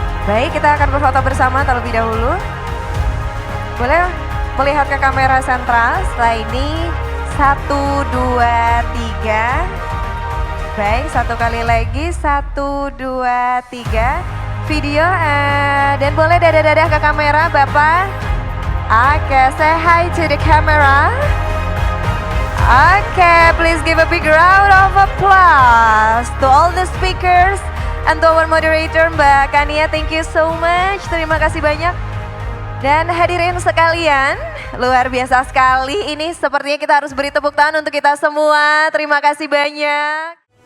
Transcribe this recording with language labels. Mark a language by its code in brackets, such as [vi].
[id] Baik, kita akan berfoto bersama terlebih dahulu. Boleh melihat ke kamera sentral. Setelah ini 1, 2, 3. Baik, satu kali lagi, 1, 2, 3. Video dan boleh dadah-dadah ke kamera Bapak. [en] Oke, say hi to the camera. Oke, please give a big round of applause to all the speakers and to our moderator Mbak Kania. Thank you so much. [id] Terima kasih banyak. Dan hadirin sekalian, luar biasa sekali. Ini sepertinya kita harus beri tepuk tangan untuk kita semua. Terima kasih banyak.